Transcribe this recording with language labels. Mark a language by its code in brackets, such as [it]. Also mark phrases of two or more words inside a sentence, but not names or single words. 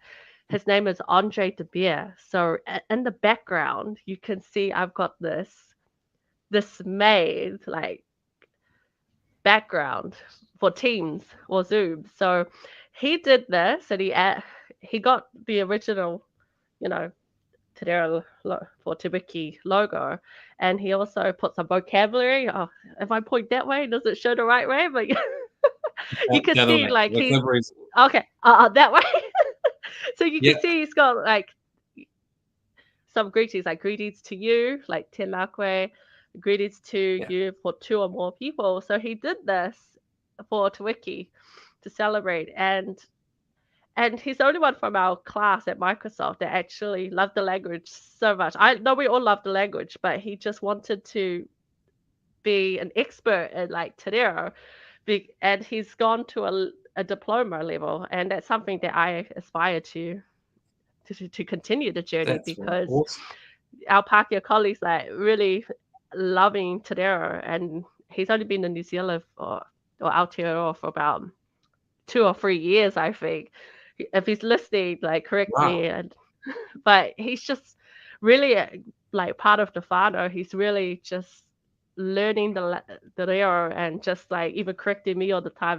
[en] His name is Andre de Beer. So in the background, you can see I've got this made like background for Teams or Zoom. So he did this, and he got the original, [mi] te reo [en] for Te Wiki logo, and he also put some vocabulary. Oh, if I point that way, does it show the right way? But you can see like okay, that way. So you can see he's got like some greetings, like greetings to you, like [mi] tēnā koe, [en] greetings to you for 2 or more people. So he did this for Te Wiki to celebrate, and he's the only one from our class at Microsoft that actually loved the language so much. I know we all love the language, but he just wanted to be an expert in like [mi] te reo, [en] and he's gone to a diploma level, and that's something that I aspire to continue the journey, because our Pākehā colleagues like really loving [mi] te reo, [en] and he's only been in New Zealand or Aotearoa for about 2 or 3 years, I think. If he's listening, like, correct me. But he's just really like part of the whānau. He's really just learning the reo, and just like even correcting me all the time.